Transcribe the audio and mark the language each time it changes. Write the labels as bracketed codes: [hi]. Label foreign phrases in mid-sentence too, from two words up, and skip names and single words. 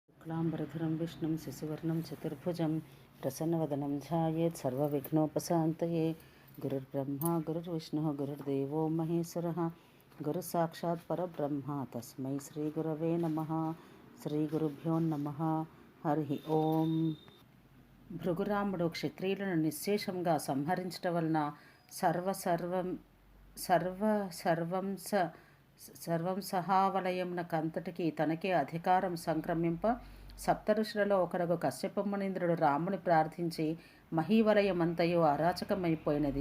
[sa] शुक्लांबरधरं विष्णुं शशिवर्णं चतुर्भुजं प्रसन्नवदनं ध्यायेत् सर्वविघ्नोपशान्तये। गुरुर्ब्रह्मा गुरुर्विष्णुः गुरुर्देवो महेश्वरः गुरुसाक्षात् परब्रह्म तस्मै श्रीगुरवे नमः। శ్రీగురుభ్యో నమః. హరి ఓం. [te] భృగురాముడు క్షత్రియులను నిశ్శేషంగా సంహరించటం వలన సర్వం సహావలయమునకంతటికి తనకే అధికారం సంక్రమింప సప్తఋషులలో ఒకరగు కశ్యప మునీంద్రుడు రాముని ప్రార్థించి మహీవలయమంతయు అరాచకమైపోయినది.